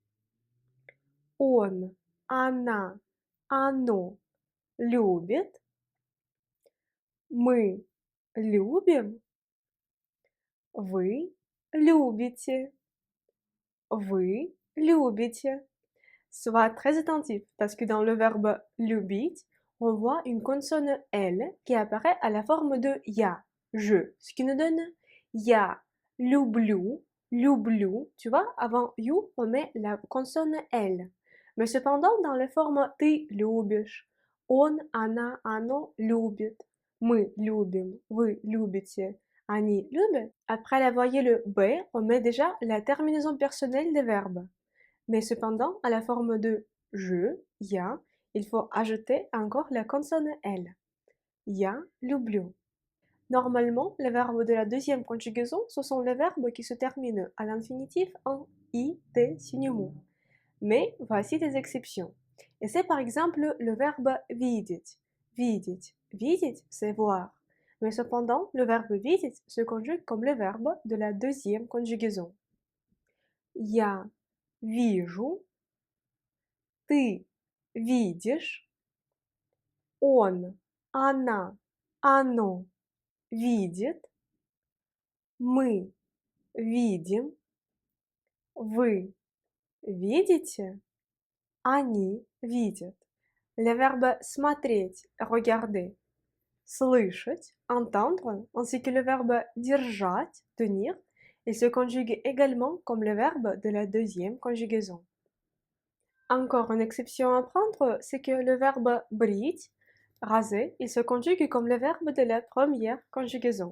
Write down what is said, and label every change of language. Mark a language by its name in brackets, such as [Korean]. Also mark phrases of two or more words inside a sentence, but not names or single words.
[Russian] Он, она, оно любит. Мы любим. Вы любите. Вы любите. [French] Sois très attentif parce que dans le verbe любить, on voit une consonne L qui apparaît à la forme de я, je, ce qui nous donne [Russian] я люблю, люблю, [French] tu vois, avant you, on met la consonne L. Mais cependant, dans les formes [Russian] ты любишь, он, она, оно любит, мы любим, вы любите, они любят, [French] après la voyelle B, on met déjà la terminaison personnelle des verbes. Mais cependant, à la forme de je, я, il faut ajouter encore la consonne L. [Russian] Я люблю. [French] Normalement, les verbes de la deuxième conjugaison, ce sont les verbes qui se terminent à l'infinitif en i, t, signe mot. Mais voici des exceptions. Et c'est par exemple le verbe [Russian] видеть. Видеть. [French] Видеть, c'est voir. Mais cependant, le verbe видеть se conjugue comme le verbe de la deuxième conjugaison. [Russian] Я вижу, ты видишь, он, она, оно видит, мы видим, вы видите, они видят. [French] Les verbes смотреть, regarder, слышать, entendre, ainsi que le verbe держать, tenir, ils se conjuguent également comme le verbe de la deuxième conjugaison. Encore une exception à prendre, c'est que le verbe брить, raser, il se conjugue comme le verbe de la première conjugaison.